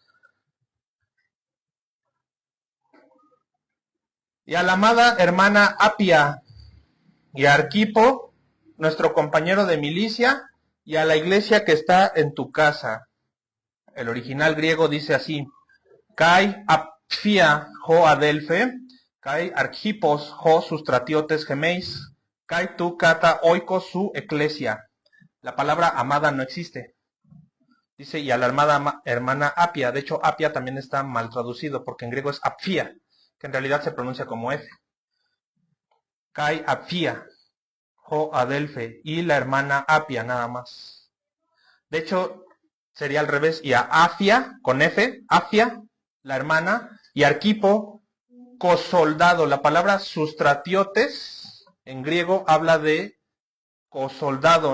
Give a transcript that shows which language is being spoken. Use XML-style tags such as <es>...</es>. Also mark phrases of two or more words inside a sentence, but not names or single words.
<es>Y a la amada hermana Apia y a Arquipo, nuestro compañero de milicia, y a la iglesia que está en tu casa. El original griego dice así:</es> <el>Καὶ Ἀπφία ἡ ἀδελφή, καὶ Ἄρχιππος ὁ συστρατιώτης ἡμῶν, καὶ τῇ κατ' οἶκόν σου ἐκκλησίᾳ.</el> <es>La palabra amada no existe. Dice, y a la hermana Apia. De hecho, Apia también está mal traducido, porque en griego es apfia, que en realidad se pronuncia como F.</es> <el>Καὶ Ἀπφία, ἡ ἀδελφή,</el> <es>y la hermana Apia nada más. De hecho, sería al revés, y a Afia, con F, Afia, la hermana, y Arquipo, cosoldado. La palabra sustratiotes, en griego, habla de cosoldado.</es>